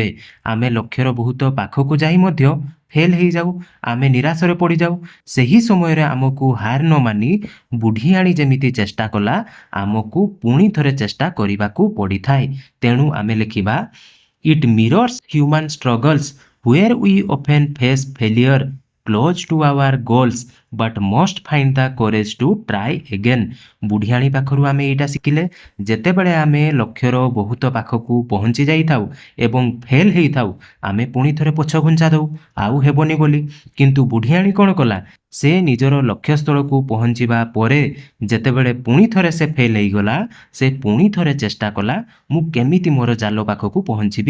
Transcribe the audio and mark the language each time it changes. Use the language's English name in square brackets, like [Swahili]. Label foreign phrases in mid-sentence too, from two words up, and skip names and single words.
[Odia] ଆମେ ଲକ୍ଷ୍ୟର ବହୁତ ପାଖକୁ ଯାଇ ମଧ୍ୟ ଫେଲ୍ ହେଇଯାଉ, ଆମେ ନିରାଶରେ ପଡ଼ିଯାଉ। ସେହି ସମୟରେ ଆମକୁ ହାର ନ ମାନି ବୁଢ଼ିଆଣୀ ଯେମିତି ଚେଷ୍ଟା କଲା, ଆମକୁ ପୁଣି ଥରେ ଚେଷ୍ଟା କରିବାକୁ ପଡ଼ିଥାଏ। ତେଣୁ ଆମେ ଲେଖିବା [English] it mirrors human struggles where we often face failure close to our goals but must find the courage to try again। [Odia] ବୁଢ଼ିଆଣୀ ପାଖରୁ ଆମେ ଏଇଟା ଶିଖିଲେ, ଯେତେବେଳେ ଆମେ ଲକ୍ଷ୍ୟର ବହୁତ ପାଖକୁ ପହଞ୍ଚି ଯାଇଥାଉ ଏବଂ ଫେଲ୍ ହେଇଥାଉ, ଆମେ ପୁଣି ଥରେ ପଛ ଘୁଞ୍ଚା ଦେଉ ଆଉ ହେବନି ବୋଲି। କିନ୍ତୁ ବୁଢ଼ିଆଣୀ କ'ଣ କଲା? ସେ ନିଜର ଲକ୍ଷ୍ୟସ୍ଥଳକୁ ପହଞ୍ଚିବା ପରେ ଯେତେବେଳେ ପୁଣି ଥରେ ସେ ଫେଲ୍ ହେଇଗଲା, ସେ ପୁଣି ଥରେ ଚେଷ୍ଟା କଲା ମୁଁ କେମିତି ମୋର ଜାଲ ପାଖକୁ ପହଞ୍ଚିବି।